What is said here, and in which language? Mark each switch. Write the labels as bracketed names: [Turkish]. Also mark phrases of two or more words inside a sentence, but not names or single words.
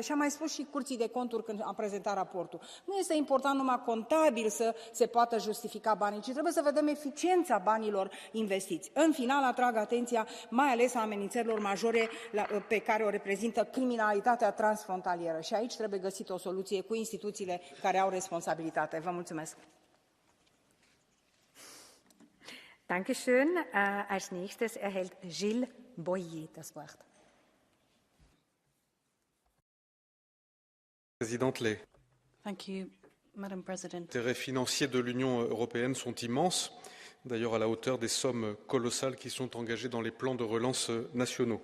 [Romanian] Și am mai spus și Curții de Conturi când am prezentat raportul. Nu este important numai contabil să se poată justifica banii, ci trebuie să vedem eficiența banilor investiți. În final, atrag atenția mai ales a amenințărilor majore pe care o reprezintă criminalitatea transfrontalieră. Și aici trebuie găsită o soluție cu instituțiile care au responsabilitate. Vă mulțumesc. [German] Dankeschön. Als nächstes erhält Gilles Boyer das Wort. [French] Présidente, [English] Thank you, Madam President. [French] les intérêts financiers de l'Union européenne sont immenses, d'ailleurs à la hauteur des sommes colossales qui sont engagées dans les plans de relance nationaux.